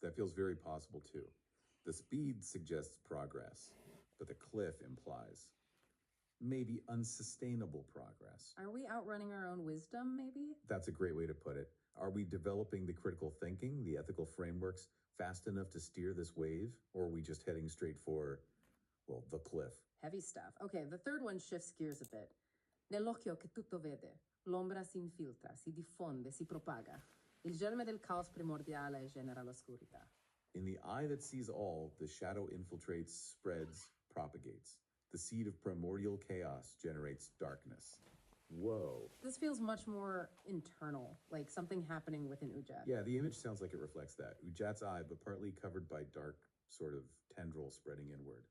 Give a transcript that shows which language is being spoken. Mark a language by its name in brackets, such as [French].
[English] That feels very possible too. The speed suggests progress, but the cliff implies maybe unsustainable progress. Are we outrunning our own wisdom, maybe? That's a great way to put it. Are we developing the critical thinking, the ethical frameworks fast enough to steer this wave? Or are we just heading straight for, well, the cliff? Heavy stuff. Okay, the third one shifts gears a bit. [Italian] Nell'occhio che tutto vede, l'ombra si infiltra, si diffonde, si propaga. Il germe del caos primordiale genera l'oscurità. [English] In the eye that sees all, the shadow infiltrates, spreads, propagates. The seed of primordial chaos generates darkness. Whoa. This feels much more internal, like something happening within Udjat. Yeah, the image sounds like it reflects that. Udjat's eye, but partly covered by dark sort of tendril spreading inward.